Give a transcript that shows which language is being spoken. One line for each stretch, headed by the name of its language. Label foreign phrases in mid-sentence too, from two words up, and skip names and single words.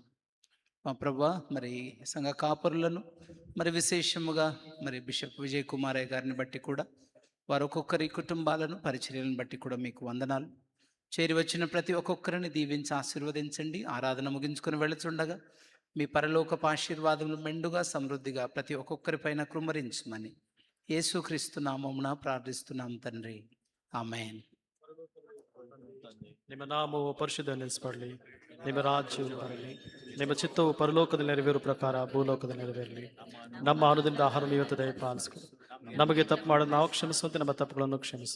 Telugu: మా ప్రభా, మరి సంఘ కాపురులను, మరి విశేషముగా మరి బిషప్ విజయ్ కుమారయ్య గారిని బట్టి కూడా, వారు ఒక్కొక్కరి కుటుంబాలను, పరిచర్యలను బట్టి కూడా మీకు వందనాలు. చేరి వచ్చిన ప్రతి ఒక్కొక్కరిని దీవించి ఆశీర్వదించండి. ఆరాధన ముగించుకొని వెళుతుండగా మీ పరలోకపు ఆశీర్వాదములు మెండుగా సమృద్ధిగా ప్రతి ఒక్కొక్కరిపైన కృమ్మరించమని యేసుక్రీస్తు నామమున ప్రార్థిస్తున్నాం తండ్రి,
Kannada: ಆಮೆನ್. ನಿಮ್ಮ ನಾಮವು ಪರಿಶುದ್ಧನೆನಿಸಬಡಲಿ, ನಿಮ್ಮ ರಾಜ್ಯವು ಬರಲಿ, ನಿಮ್ಮ ಚಿತ್ತವು ಪರಲೋಕದಲ್ಲಿ ನೆರವೇರುವ ಪ್ರಕಾರ ಭೂಲೋಕದಲ್ಲಿ ನೆರವೇರಲಿ. ನಮ್ಮ ಅನುದಿನದ ಆಹಾರ ಇವತ್ತು ದಯಪಾಲಿಸಿಕೊ. ನಮಗೆ ತಪ್ಪು ಮಾಡೋದು ನಾವು ಕ್ಷಮಿಸುವಂತೆ ನಮ್ಮ ತಪ್ಪುಗಳನ್ನು ಕ್ಷಮಿಸು.